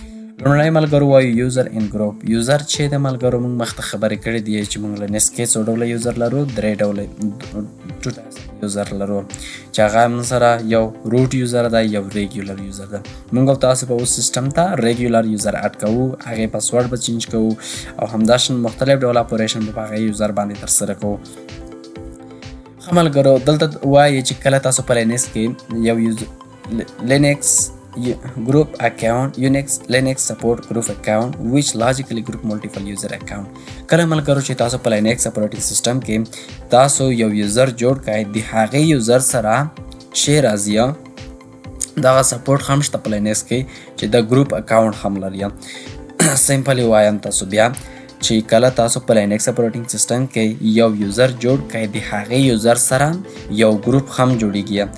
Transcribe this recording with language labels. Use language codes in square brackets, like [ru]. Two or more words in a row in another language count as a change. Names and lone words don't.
[ps] لومړی ملګرو وایو [en] user and group. [ps] یوزر چې دی ملګرو موږ مخته خبرې کړې دي چې موږ لینکس کې څو ډوله یوزر لرو 3 ډوله 2 [en] types user [ps] لرو چې هغه موږ سره یو [en] root user [ps] ده یو [en] regular user [ps] ده. موږ او تاسو به اوس سیسټم ته [en] regular user add [ps] کوو هغې پاسورډ به چینج کوو او همداشان مختلف ډول اپریشن به په هغې یوزر باندې ترسره کوو. ښه ملګرو دلته وایي چې کله تاسو په لینکس کې یو لینکس [en] group account Unix Linux support group account which logically group multiple user account. [ps] کله ملګرو چې تاسو په [en] Linux operating system [ps] کې تاسو یو یوزر جوړ کړئ د هغې یوزر سره شی راځي دغه سپورټ هم شته په لینکس کې چې د [en] group account [ps] هم لري. سمپلی وایم تاسو بیا چې کله تاسو په [en] Linux operating system [ps] کې یو یوزر جوړ کړئ د هغې یوزر سره یو ګروپ هم جوړیږي.